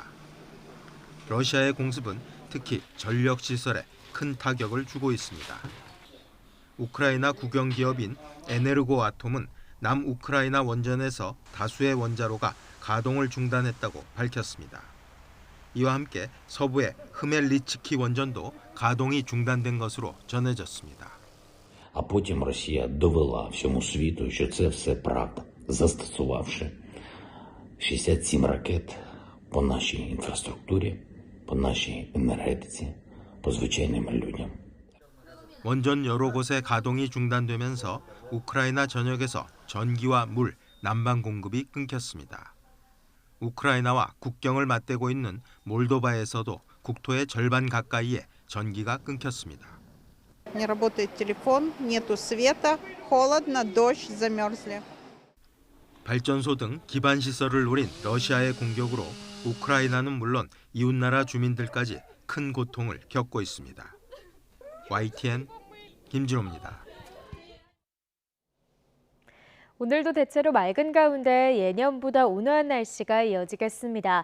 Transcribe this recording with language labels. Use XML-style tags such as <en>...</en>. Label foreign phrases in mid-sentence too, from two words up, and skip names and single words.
<ko>러시아의 공습은 특히 전력시설에 큰 타격을 주고 있습니다. 우크라이나 국영기업인 에네르고아톰은 남우크라이나 원전에서 다수의 원자로가 가동을 중단했다고 밝혔습니다. 이와 함께 서부의 흐멜리츠키 원전도 가동이 중단된 것으로 전해졌습니다.</ko> <uk>А потім Росія довела всьому світу, що це все правда, застосувавши 67 ракет по нашій інфраструктурі, по нашій енергетиці, по звичайним людям.</uk> <ko>원전 여러 곳의 가동이 중단되면서 우크라이나 전역에서 전기와 물, 난방 공급이 끊겼습니다. 우크라이나와 국경을 맞대고 있는 몰도바에서도 국토의 절반 가까이에 전기가 끊겼습니다.</ko> <ru>Не работает телефон, нету света, холодно, дождь, замерзли.</ru> <ko>발전소 등 기반 시설을 노린 러시아의 공격으로 우크라이나는 물론 이웃나라 주민들까지 큰 고통을 겪고 있습니다. YTN 김진호입니다. 오늘도 대체로 맑은 가운데 예년보다 온화한 날씨가 이어지겠습니다.</ko>